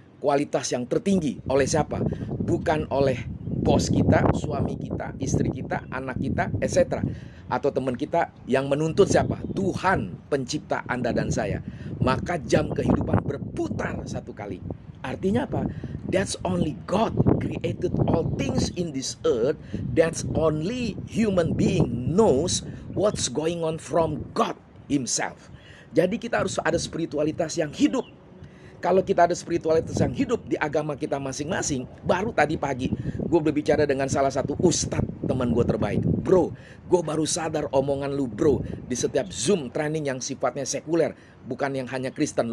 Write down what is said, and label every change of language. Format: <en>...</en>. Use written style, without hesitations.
<id>Kualitas yang tertinggi oleh siapa? Bukan oleh bos kita, suami kita, istri kita, anak kita, etc. Atau teman kita yang menuntut siapa? Tuhan pencipta Anda dan saya. Maka jam kehidupan berputar satu kali. Artinya apa?</id> <en>That's only God created all things in this earth. That's only human being knows what's going on from God himself.</en> <id>Jadi kita harus ada spiritualitas yang hidup. Kalau kita ada spiritualitas yang hidup di agama kita masing-masing, baru tadi pagi gue berbicara dengan salah satu ustadz teman gue terbaik. Bro, gue baru sadar omongan lu bro di setiap Zoom training yang sifatnya sekuler, bukan yang hanya Kristen.</id>